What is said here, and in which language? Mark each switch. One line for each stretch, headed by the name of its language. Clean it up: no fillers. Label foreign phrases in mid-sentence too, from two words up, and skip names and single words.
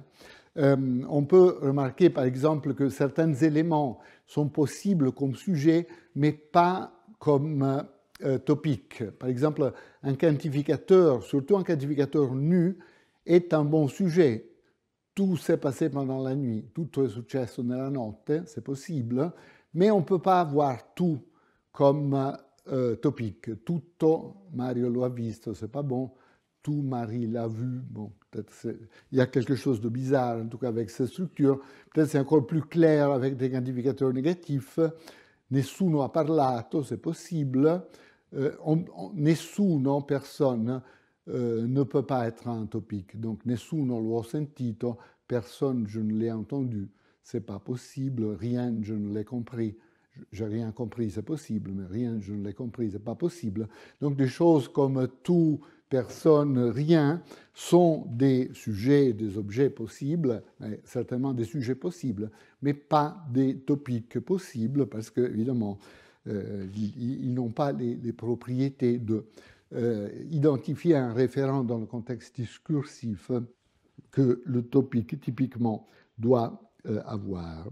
French: On peut remarquer par exemple que certains éléments sont possibles comme sujet, mais pas comme topique. Par exemple, un quantificateur, surtout un quantificateur nu, est un bon sujet. Tout s'est passé pendant la nuit,
Italian: tutto è successo nella notte,
French: c'est possible, mais on ne peut pas avoir tout comme topique.
Italian: Tutto, Mario lo ha visto,
French: c'est pas bon. Tout, Marie l'a vu. Bon, peut-être il y a quelque chose de bizarre, en tout cas avec cette structure. Peut-être c'est encore plus clair avec des quantificateurs négatifs.
Italian: Nessuno ha parlato,
French: c'est possible. Nessuno, personne, ne peut pas être un topique. Donc,
Italian: nessuno l'ho sentito,
French: personne, je ne l'ai entendu. C'est pas possible. Rien, je ne l'ai compris. J'ai rien compris, c'est possible, mais rien, je ne l'ai compris, c'est pas possible. Donc, des choses comme tout, personne, rien sont des sujets, des objets possibles, certainement des sujets possibles, mais pas des topiques possibles, parce que, évidemment, ils n'ont pas les propriétés de identifier un référent dans le contexte discursif que le topique typiquement doit avoir.